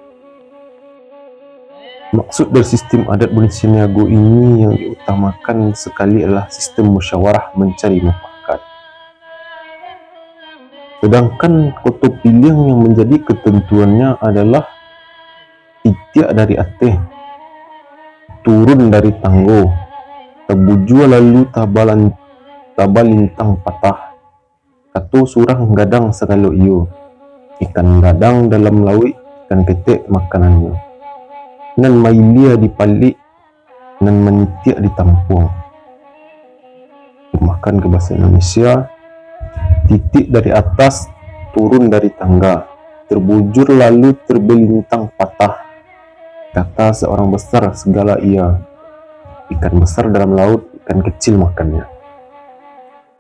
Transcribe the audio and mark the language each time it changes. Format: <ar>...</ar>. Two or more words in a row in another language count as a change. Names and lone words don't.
<id>Maksud dari sistem adat Bodi Caniago ini yang diutamakan sekali adalah sistem musyawarah mencari mufakat. Sedangkan Koto Piliang yang menjadi ketentuannya adalah</id> <min>itiak dari ateh, turun dari tanggo, tabujua lalu tabalintang patah, kato surang gadang segalo iyo, ikan gadang dalam laut, ikan ketek makanannya, nan mailia dipalik, nan menitiak ditampung.</min> <id>Terjemahkan ke bahasa Indonesia, titik dari atas, turun dari tangga, terbujur lalu terbelintang patah, kata seorang besar segala ia, ikan besar dalam laut, ikan kecil makannya.</id>